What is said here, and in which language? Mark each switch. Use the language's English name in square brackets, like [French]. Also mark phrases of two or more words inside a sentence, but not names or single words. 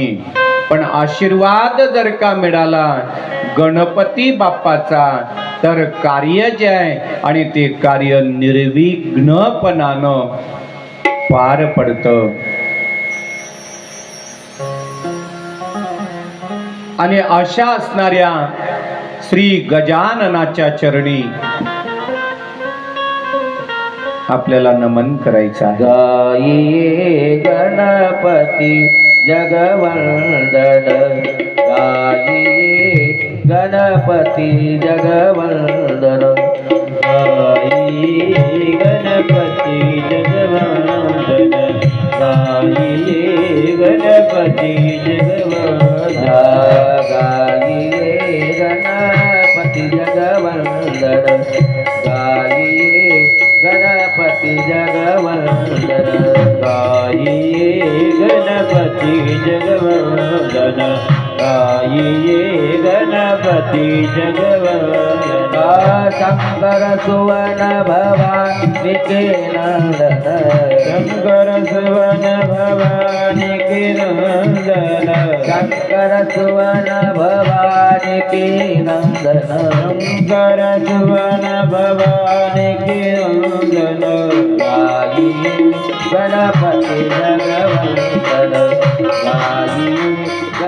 [Marathi] पण आशीर्वाद जर का मिळाला गणपती बाप्पाचा तर कार्य जे आहे आणि ते कार्य निर्विघ्नपणानं पार पडतं। आणि अशा असणाऱ्या श्री गजाननाच्या चरणी आपल्याला नमन करायचं आहे। [Hindi] गाये गणपती जगवंदन गाये गणपती जगवंदन गाये गणपती जगवंदन गाये गणपती जगवंदन गाये गणपती जगवंदन गाये गणपती जगवंदन गाये गणपती जगवंदन गाये गणपती जगवंदन शंकर सुवन भवानी के नंदन शंकर सुवन भवानी के नंदन शंकर सुवन भवानी के नंदन शंकर सुवन भवानी के नंदन गाये गणपती जगवंदन गाये